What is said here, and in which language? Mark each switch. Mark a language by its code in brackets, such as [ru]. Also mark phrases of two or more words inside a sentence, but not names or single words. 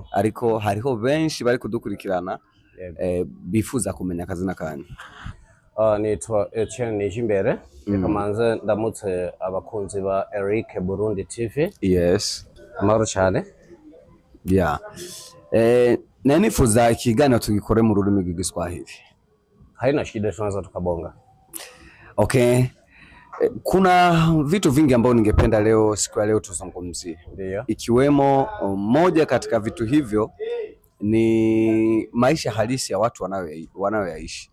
[rn] Ariko hariho benshi bari kudukurikirana bifuza kumenya akazina kanyu. Nitwa Etienne Nijimbere. Kamanze ndamutse abakunzi ba Eric Burundi TV. Yes. Amahoro cyane. Yeah. Nifuza ikiganiro tugikore mu rurimi rw'Igiswahili. [sw] Haina shida, tunaweza tukabonga. Okay. Kuna vitu vingi ambavyo ningependa leo siku ya leo tuzungumzie. Ndio. Ikiwemo moja katika vitu hivyo ni maisha halisi ya watu wanayoyaishi.